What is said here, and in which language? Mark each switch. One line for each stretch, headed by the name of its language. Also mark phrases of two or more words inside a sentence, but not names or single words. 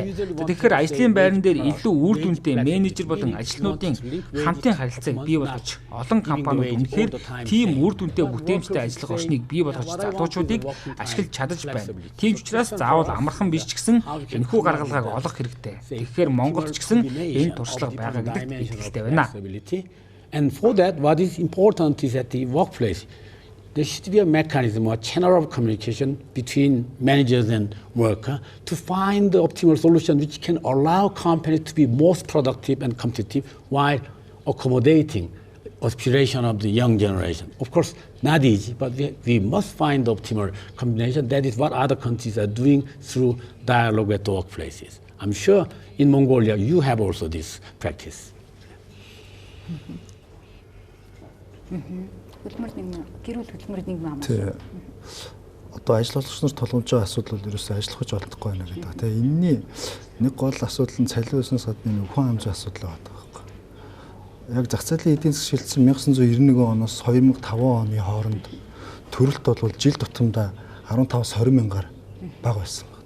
Mongolian: Тэгэхээр ажлын байран дээр илүү үр дүнтэй менежер болон ажилтнуудын хамтын харилцааг бий болгож олон компаниуд үнэхээр тийм үр дүнтэй бүтээмжтэй ажиллах орчныг бий болгож залуучуудыг ашиглаж чадаж байна. Тийм ч учраас заавал амархан биш ч гэсэн энэхүү гаргалгааг олох хэрэгтэй. Тэгэхээр Монголд ч гэсэн энэ туршлага байгаа гэдэгт итгэлтэй байна.
English: And for that, what is important is at the workplace, there should be a mechanism or channel of communication between managers and worker to find the optimal solution which can allow companies to be most productive and competitive while accommodating aspiration of the young generation. Of course, not easy, but we must find the optimal combination. That is what other countries are doing through dialogue at the workplaces. I'm sure in Mongolia you have also this practice.
Mongolian: Хөдөлмөр нэгэн гэрүүл хөдөлмөр нэгэн ам. Одоо ажил олгогч нар толгомж байгаа асуудал бол ерөөсөө ажиллах гэж олдохгүй байна гэдэг. Тэгээ энэний нэг гол асуудал нь цалин өснөөс гадна хүн амжийн асуудал байгаа байхгүй. Яг зах зээлийн эдийн засаг шилжсэн 1991 оноос 2005 оны хооронд төрөлт бол жил тутамдаа 15-20 мянгаар бага байсан байна.